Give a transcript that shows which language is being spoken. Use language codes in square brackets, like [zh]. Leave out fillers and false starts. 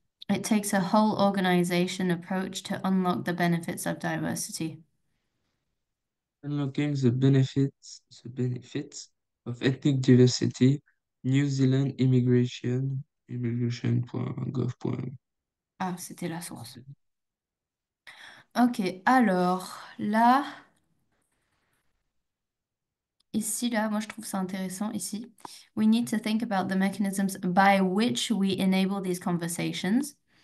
[en] It takes a whole organization approach to unlock the benefits of diversity. Unlocking the benefits of ethnic diversity, New Zealand immigration.gov.nz. [fr] Ah, c'était la source. Ok, alors là, ici, là, moi je trouve ça intéressant ici. [en] We need to think about the mechanisms by which we enable these conversations.